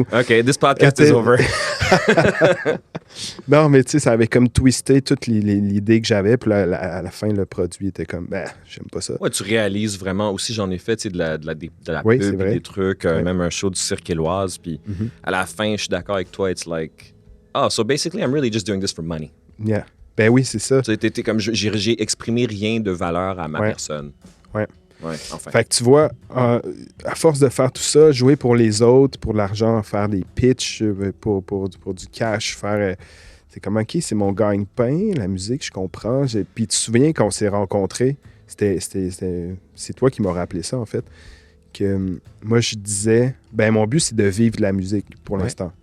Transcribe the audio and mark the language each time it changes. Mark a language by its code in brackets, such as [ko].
[en] OK, this podcast is over. [fr] Non, mais tu sais, ça avait comme twisté toute l'idée que j'avais. Puis là, à la fin, le produit était comme, j'aime pas ça. Ouais, tu réalises vraiment. Aussi, j'en ai fait, tu sais, de la Oui, pub, c'est vrai. des trucs, même un show du Cirque Éloise. Puis à la fin, je suis d'accord avec toi. [en] It's like, so basically, I'm really just doing this for money. Yeah. [fr] Ben oui, c'est ça. Tu sais, t'es comme, j'ai exprimé rien de valeur à ma personne. Ouais. Ouais, enfin. Fait que tu vois, à force de faire tout ça, jouer pour les autres, pour de l'argent, faire des pitchs, pour du cash, faire... c'est comme, OK, c'est mon gagne-pain, la musique, je comprends. Puis tu te souviens quand on s'est rencontrés, c'est toi qui m'as rappelé ça, en fait, que moi, je disais, mon but, c'est de vivre de la musique pour l'instant.